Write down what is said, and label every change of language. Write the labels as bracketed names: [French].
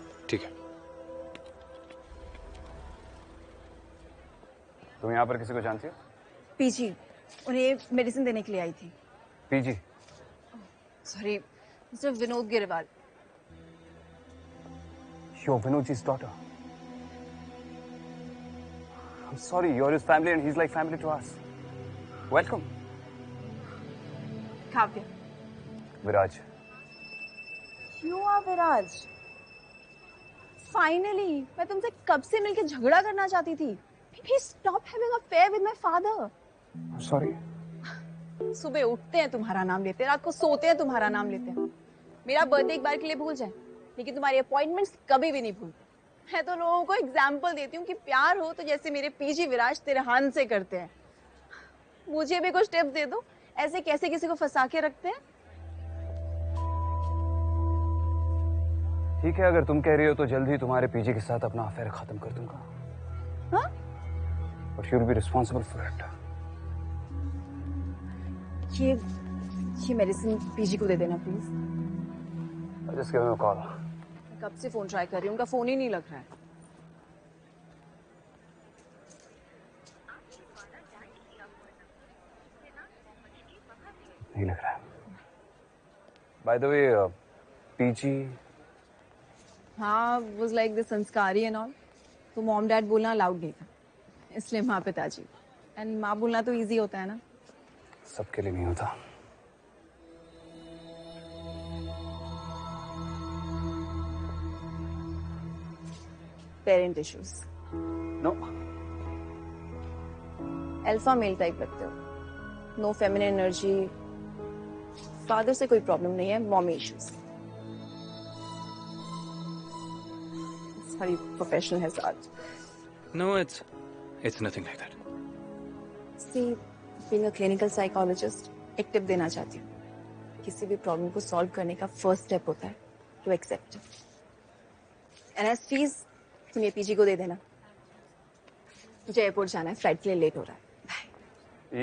[Hindi] ठीक है। तुम यहाँ पर किसी को जानती हो? पीजी, उन्हें मेडिसिन देने के लिए आई थी। PG? [English] Sorry, mister Vinod Girwal. You're Vinodji's daughter. I'm sorry, you're his family and he's like family to us. Welcome. Kavya. Viraj. You are Viraj. [Hindi] Finally, मैं तुमसे कब से मिलके झगड़ा करना चाहती थी। [English] Please stop having an affair with my father. I'm sorry. [Hindi] सुबह उठते हैं तुम्हारा नाम लेते हैं, रात को सोते हैं तुम्हारा नाम लेते हैं। मेरा बर्थडे एक बार के लिए भूल जाए, लेकिन तुम्हारी अपॉइंटमेंट्स कभी भी नहीं भूलते। मैं तो लोगों को एग्जाम्पल देती हूँ कि प्यार हो तो जैसे मेरे पीजी विराज तिरहान से करते हैं। मुझे भी कुछ टिप्स दे दो, ऐसे कैसे किसी को फंसा के रखते हैं। ठीक है, अगर तुम कह रही हो तो जल्द ही तुम्हारे पीजी के साथ अपना अफेयर खत्म कर दूंगा। हाँ? [English] But you'll be responsible for it. [Hindi] ये मेडिसिन पीजी को दे देना please. [English] Just give him a call. [Hindi] कब से फोन ट्राई कर रही हूँ, उनका फोन ही नहीं लग रहा है। नहीं लग रहा है। [English] By the way, PG. हाँ, was like the sanskari and all. [Hindi] तो मॉम डैड बोलना अलाउड नहीं था, इसलिए माँ पिताजी। एंड माँ बोलना तो इजी होता है ना। सबके लिए नहीं होता। [English] Parent issues. No. [Hindi] Alpha male type लगते हो, [English] No feminine energy. [Hindi] फादर से कोई प्रॉब्लम नहीं है, mommy issues. [English] Sorry, professional hazard. No, it's nothing like that. See, being a clinical psychologist, [Hindi] एक टिप देना चाहती हूँ। किसी भी प्रॉब्लम को सॉल्व करने का फर्स्ट स्टेप होता है [English] To accept. [Hindi] And as fees तुम ये पीजी को दे देना। मुझे एयरपोर्ट जाना है, फ्लाइट के लिए लेट हो रहा है।